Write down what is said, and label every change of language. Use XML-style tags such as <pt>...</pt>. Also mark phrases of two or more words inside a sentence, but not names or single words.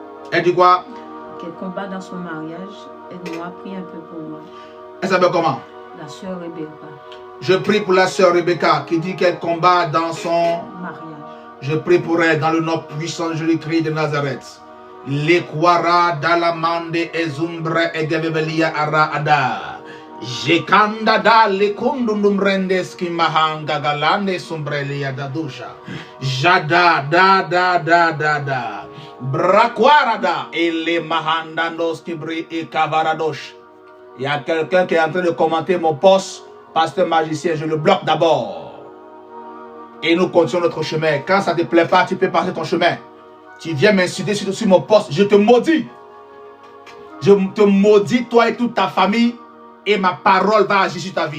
<fr>Elle dit quoi? Qu'elle combat dans son mariage. Aide-moi, prie un peu pour moi. Elle s'appelle comment? La sœur Rebecca. Je prie pour la sœur Rebecca qui dit qu'elle combat dans son mariage. Je prie pour elle dans le nom puissant de Jésus-Christ de Nazareth. Les kwara dalamande ezumbre egebebelia ara ada. Jekanda da le kundundum rendes ki mahanga galande sombrelia dadusha. Jada da. Brakwarada et les mahandandos qui brillent et kavaradosh. Il y a quelqu'un qui est en train de commenter mon poste, pasteur magicien, je le bloque d'abord. Et nous continuons notre chemin. Quand ça ne te plaît pas, tu peux passer ton chemin. Tu viens m'insulter sur mon poste, je te maudis. Je te maudis, toi et toute ta famille, et ma parole va agir sur ta vie.</fr>